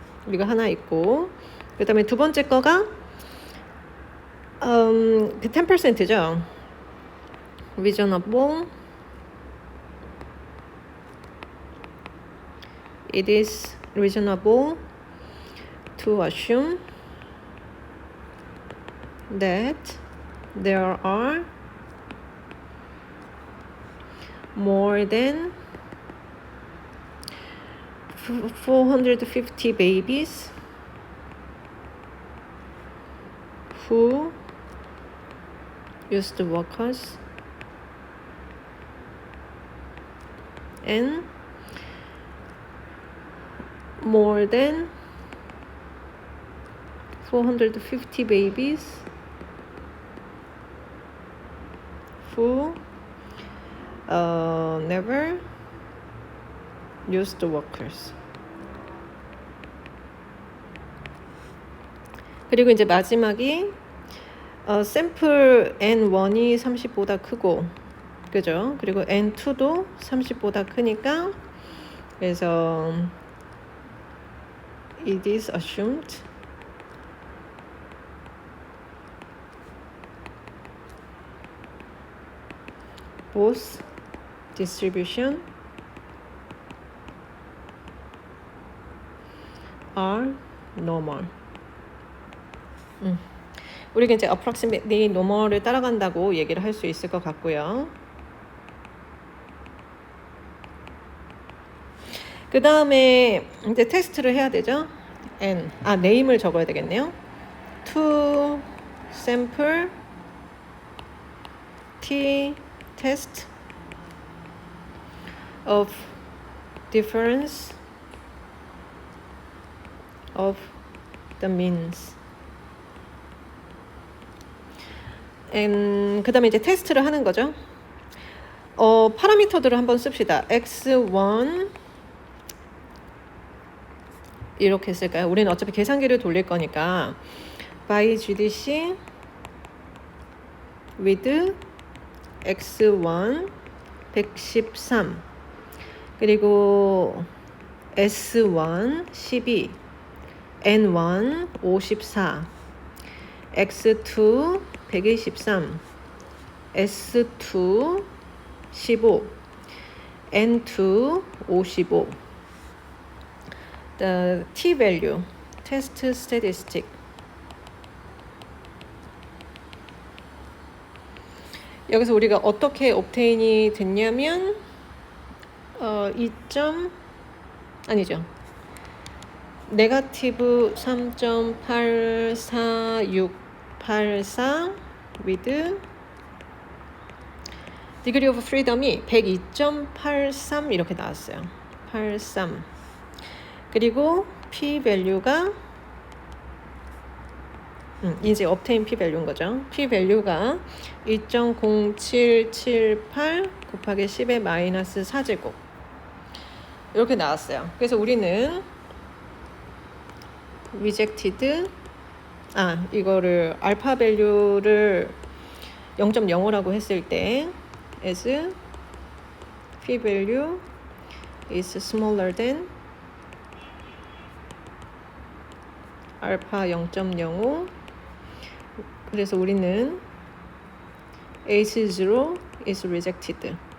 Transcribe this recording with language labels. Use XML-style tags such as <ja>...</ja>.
<ko>이거 하나 있고 그 다음에 두 번째 거가 그 10%죠.</ko> <en>reasonable it is reasonable to assume that there are more than 450 babies who used walkers and more than 450 babies who never used walkers.</en> <ko>그리고 이제 마지막이 샘플 N1이 30보다 크고 그죠? 그리고 N2도 30보다 크니까 그래서</ko> <en>it is assumed both distribution are normal.</en> <ko>우리가 이제 approximately normal을 따라간다고 얘기를 할 수 있을 것 같고요. 그 다음에 이제 테스트를 해야 되죠. N name을 적어야 되겠네요.</ko> <en>To sample T test of difference of the means.</en> <ko>그 다음에 이제 테스트를 하는 거죠. 파라미터들을 한번 씁시다. x1 이렇게 쓸까요? 우리는 어차피 계산기를 돌릴 거니까</ko> <en>by GDC with x1 113</en> <ko>그리고</ko> <en>s1 12 n1 54 x2 123 s2 15 n2 55 the t-value test statistic</en> <ko>여기서 우리가 어떻게 obtain이 됐냐면 2점 아니죠 네거티브 3.84684 with degree of freedom이 102.83 이렇게 나왔어요. 83 그리고 p-value가 이제 obtain p-value인 거죠. p-value가 2.0778 곱하기 10의 마이너스 4제곱 이렇게 나왔어요. 그래서 우리는</ko> <en>rejected</en> <ko>이거를 알파 밸류를 0.05라고 했을 때</ko> <en>as p value is smaller than</en> <ko>알파 0.05. 그래서 우리는</ko> <en>H0 is rejected.</en>